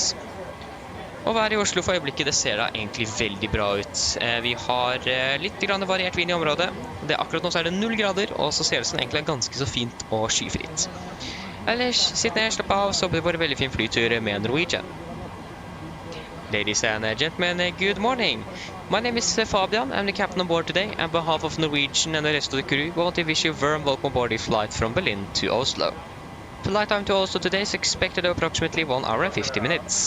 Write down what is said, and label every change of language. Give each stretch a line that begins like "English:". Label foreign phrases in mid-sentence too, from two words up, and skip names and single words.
Norwegian: Og været i Oslo for øyeblikket, det ser da egentlig veldig bra ut. Vi har litt variert vind i området. Akkurat nå så er det 0 grader, og så ser det sånn egentlig ganske så fint og skyfritt. Ellers, sitt ned, slapp av, så blir det bare veldig fin flytur med Norwegian.
English: Ladies and gentlemen, good morning. My name is Fabian. I'm the captain on board today. On behalf of Norwegian and the rest of the crew, we want to wish you a warm welcome aboard the flight from Berlin to Oslo. The flight time to Oslo today is expected at approximately 1 hour and 50 minutes.